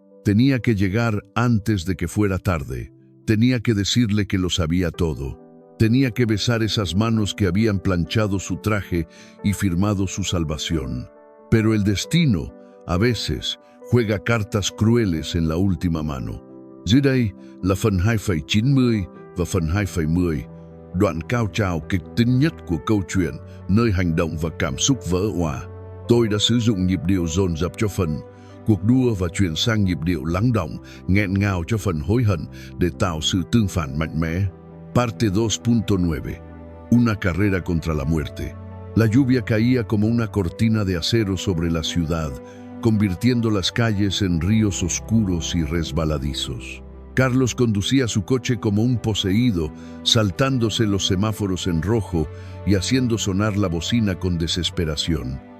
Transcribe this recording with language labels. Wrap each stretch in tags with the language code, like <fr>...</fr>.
<es>Tenía que llegar antes de que fuera tarde. Tenía que decirle que lo sabía todo. Tenía que besar esas manos que habían planchado su traje y firmado su salvación. Pero el destino, a veces, juega cartas crueles en la última mano.</es> <vi>Dưới đây là phần 2,90 và phần 2,10, đoạn cao trào kịch tính nhất của câu chuyện, nơi hành động và cảm xúc vỡ òa. Tôi đã sử dụng nhịp điệu dồn dập cho phần cuộc đua và chuyển sang nhịp điệu lắng đọng, nghẹn ngào cho phần hối hận để tạo sự tương phản mạnh mẽ.</vi> <es>Parte 2.9. Una carrera contra la muerte. La lluvia caía como una cortina de acero sobre la ciudad, convirtiendo las calles en ríos oscuros y resbaladizos. Carlos conducía su coche como un poseído, saltándose los semáforos en rojo y haciendo sonar la bocina con desesperación.</es>